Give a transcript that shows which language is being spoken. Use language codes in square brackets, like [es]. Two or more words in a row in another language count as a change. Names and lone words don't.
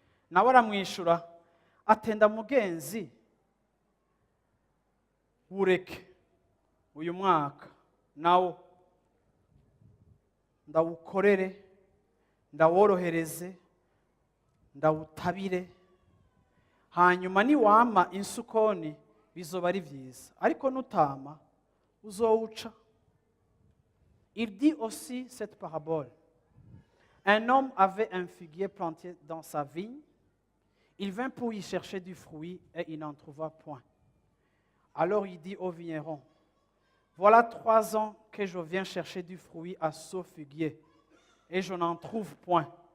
[rn] Nawe aramwishura, atenda mugenzi, "Ureke uyu mwaka nawo ndawukorere, ndaworohereze, ndawutabire. Hanyuma niwama insukoni, bizoba ari vyiza. Ariko nutama, uzowuca." [fr] Il dit aussi cette parabole. Un homme avait un figuier planté dans sa vigne. Il vint pour y chercher du fruit et il n'en trouva point. Alors il dit au vigneron, "Voilà trois ans que je viens chercher du fruit à ce figuier et je n'en trouve point.